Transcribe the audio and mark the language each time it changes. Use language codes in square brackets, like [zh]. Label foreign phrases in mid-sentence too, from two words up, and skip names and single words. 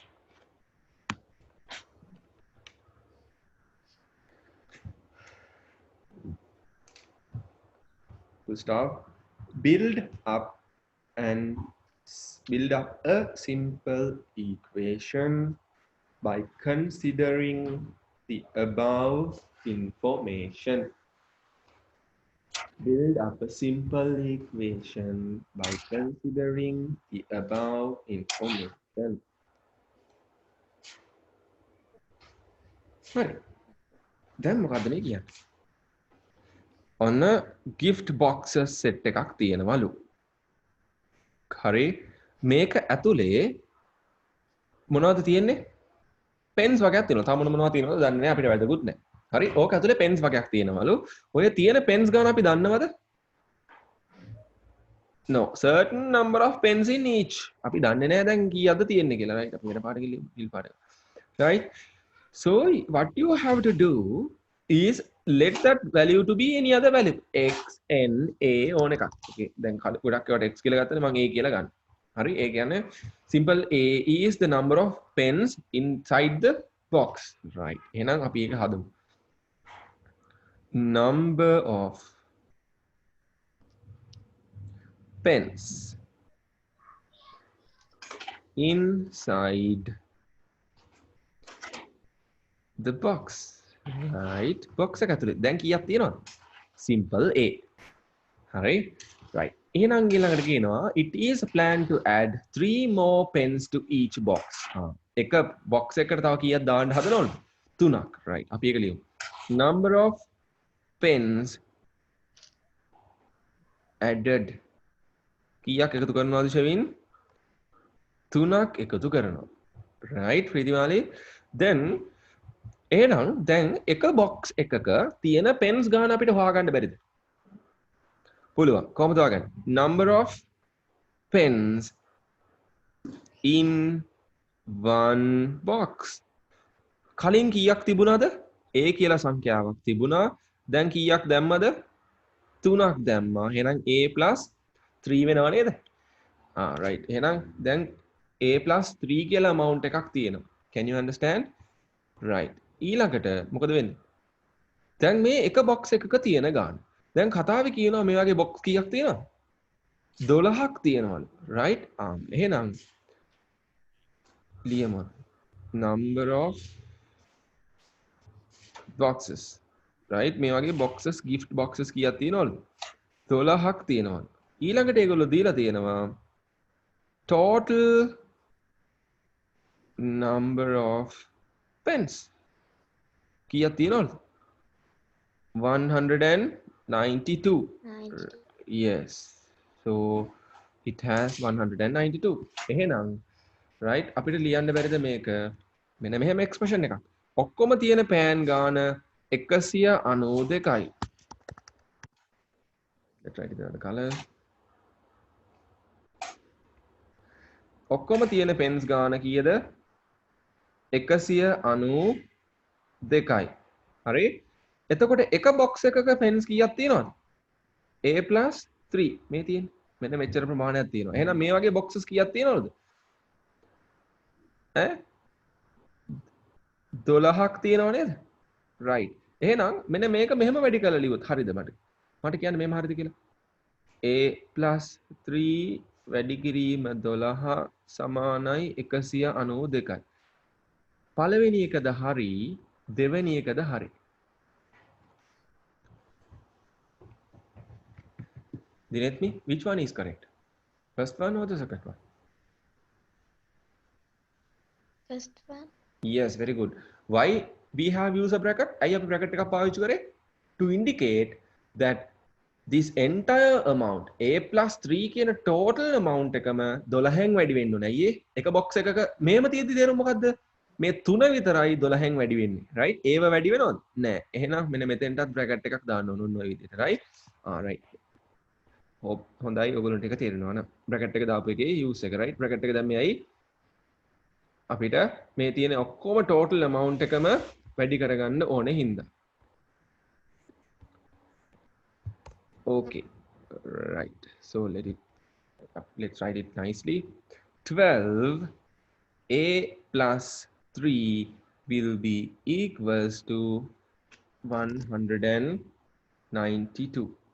[en] To start, build up a simple equation by considering the above information. Build up a simple equation by considering the above information. Right. [si] Then මොකද්ද මේ කියන්නේ? ඔන්න [en] gift boxes set [si] එකක් තියෙනවලු. හරි මේක ඇතුලේ මොනවද තියෙන්නේ? pens වගේක් තියෙනවා. තව මොනවද තියෙනවද දන්නේ නැහැ අපිට වැදගත් නැහැ. හරි ඕක ඇතුලේ pens වගේක් තියෙනවලු. ඔය තියෙන pens ගාන අපි දන්නවද? [en] No, certain number of pens in each. [si] අපි දන්නේ නැහැ දැන් කීයක්ද තියෙන්නේ කියලා. right අපි වෙන පාඩක ලියල් පාඩක. [en] right so what you have to do is let that value to be any other value x n a [si] ඕන එකක්. okay දැන් ගොඩක් ඒවාට x කියලා ගත්තනේ මම a කියලා ගන්න. හරි ඒ කියන්නේ [en] simple A is the number of pens inside the box. Right. [si] එහෙනම් අපි ඒක හදමු. [en] Number of pens inside the box. [si] Right. Box එක ඇතුලේ දැන් කීයක් තියෙනවද? [en] Simple A. හරි. Right. [si] එහෙනම් ඊළඟට කියනවා [en] it is planned to add 3 more pens to each box. [si] එක box එකකට තව කීයක් දාන්න හදනවද? 3ක්. Right. අපි ඒක ලියමු. [en] Number of pens added [si] කීයක් එකතු කරනවද ෂෙවින්? 3ක් එකතු කරනවා. Right. ප්‍රීතිමාලි. Then එහෙනම් දැන් එක box එකක තියෙන pens ගාන අපිට හොයාගන්න බැරිද? පුළුවන්. කොහොමද හොයාගන්නේ? [en] Number of pens in one box. [si] කලින් කීයක් තිබුණාද? A කියලා සංඛ්‍යාවක් තිබුණා. දැන් කීයක් දැම්මද? 3ක් දැම්මා. එහෙනම් A + 3 වෙනව නේද? right. එහෙනම් දැන් A + 3 කියලා amount එකක් තියෙනවා. [en] Can you understand? Right. [si] ඊළඟට මොකද වෙන්නේ? දැන් මේ එක box එකක තියෙන ගාන. දැන් කතාවේ කියනවා මේ වගේ box කීයක් තියෙනවද? 12ක් තියෙනවලු. right. එහෙනම් ලියමු. [en] Number of boxes. right. [si] මේ වගේ boxes gift boxes කීයක් තියෙනවලු? 12ක් තියෙනවලු. ඊළඟට ඒගොල්ලෝ දීලා තියෙනවා [en] total number of pens. [si] කීයක් තියෙනවලු? 192. [en] Yes. So it has 192. [si] එහෙනම් right අපිට ලියන්න බැරිද මේක? මෙන්න මෙහෙම expression එකක්. ඔක්කොම තියෙන pan ගාන 192යි. [en] Let's write it in the color. [si] ඔක්කොම තියෙන pens ගාන කීයද? 192යි. හරි? එතකොට එක box එකක pens කීයක් තියෙනවද? A + 3 මේ තියෙන්නේ. මෙන්න මෙච්චර ප්‍රමාණයක් තියෙනවා. එහෙනම් මේ වගේ boxes කීයක් තියෙනවද? 12ක් තියෙනව නේද? right. එහෙනම් මෙන්න මේක මෙහෙම වැඩි කරලා ලියුවොත් හරිද මට? මට කියන්න මෙහෙම හරිද කියලා? A + 3 වැඩි කිරීම 12 සමානයි 192යි. පළවෙනි එකද හරි දෙවෙනි එකද හරි? [en] Let me, which one is correct? First one or the second one? First one. Yes, very good. Why we have used a bracket? I have a bracket [si] එකක් පාවිච්චි කරේ [en] to indicate that this entire amount A + 3 කියන total amount [si] එකම 12න් වැඩි වෙන්න ඕනේ. අයියේ එක box එකක මෙහෙම තියෙද්දි තේරුම මොකද්ද? මේ 3 විතරයි 12න් වැඩි වෙන්නේ. right? ඒව වැඩි වෙනවද? නෑ. එහෙනම් මෙන්න මෙතෙන්ටත් bracket එකක් දාන්න ඕන ඔන්න ඔය විදිහට. right? right. hope හොඳයි ඔයගොල්ලන්ට ඒක තේරෙනවා නේද? bracket එක දාපු එකේ use එක right? bracket එක දැම්මේ ඇයි? අපිට මේ තියෙන ඔක්කොම [en] total amount [si] එකම වැඩි කරගන්න ඕනේ හින්දා. [en] Okay, right. So let's write it nicely. 12 A + 3 will be equals to 192.